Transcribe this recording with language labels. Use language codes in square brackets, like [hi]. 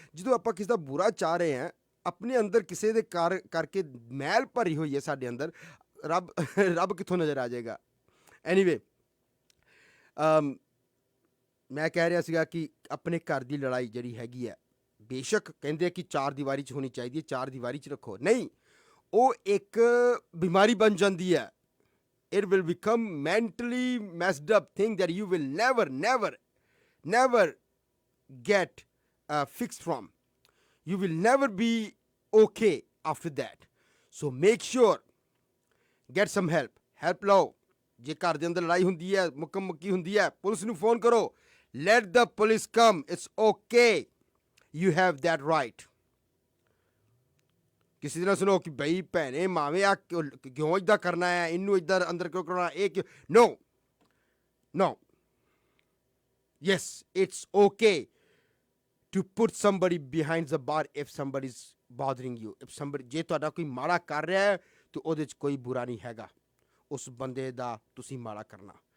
[pa] ਜਦੋਂ ਆਪਾਂ ਕਿਸੇ ਦਾ ਬੁਰਾ ਚਾਹ ਰਹੇ ਹਾਂ, ਆਪਣੇ ਅੰਦਰ ਕਿਸੇ ਦੇ ਕਰਕੇ ਮੈਲ ਭਰੀ ਹੋਈ ਹੈ ਸਾਡੇ ਅੰਦਰ, ਰੱਬ ਕਿੱਥੋਂ ਨਜ਼ਰ ਆ ਜਾਏਗਾ? ਐਨੀਵੇ, ਮੈਂ ਕਹਿ ਰਿਹਾ ਸੀਗਾ ਕਿ ਆਪਣੇ ਘਰ ਦੀ ਲੜਾਈ ਜਿਹੜੀ ਹੈਗੀ ਹੈ, ਬੇਸ਼ੱਕ ਕਹਿੰਦੇ ਆ ਕਿ 4 ਦੀਵਾਰੀ 'ਚ ਹੋਣੀ ਚਾਹੀਦੀ ਹੈ, 4 ਦੀਵਾਰੀ 'ਚ ਰੱਖੋ, ਨਹੀਂ, ਉਹ ਇੱਕ ਬਿਮਾਰੀ ਬਣ ਜਾਂਦੀ ਹੈ। [en] It will become mentally messed up thing that you will never get fixed from. You will never be okay after that. So make sure, get some help ਲਓ। [pa] ਜੇ ਘਰ ਦੇ ਅੰਦਰ ਲੜਾਈ ਹੁੰਦੀ ਹੈ, ਮੁੱਕੀ ਹੁੰਦੀ ਹੈ, ਪੁਲਿਸ ਨੂੰ ਫੋਨ ਕਰੋ। [en] Let the police come. It's okay. You have that right. [pa] ਕਿਸੇ ਦਿਨ ਸੁਣੋ ਕਿ ਬਈ ਭੈਣੇ ਮਾਵੇਂ ਆ ਕਿਉਂ ਇੱਦਾਂ ਕਰਨਾ ਹੈ, ਇਹਨੂੰ ਇੱਧਰ ਅੰਦਰ ਕਿਉਂ ਕਰਨਾ, ਇਹ ਕਿਉਂ? [en] No. Yes, it's okay to put somebody behind the bar if somebody's bothering you. [pa] ਜੇ ਤੁਹਾਡਾ ਕੋਈ ਮਾੜਾ ਕਰ ਰਿਹਾ ਹੈ ਤਾਂ ਉਹਦੇ 'ਚ ਕੋਈ ਬੁਰਾ ਨਹੀਂ ਹੈਗਾ ਉਸ ਬੰਦੇ ਦਾ ਤੁਸੀਂ ਮਾੜਾ ਕਰਨਾ।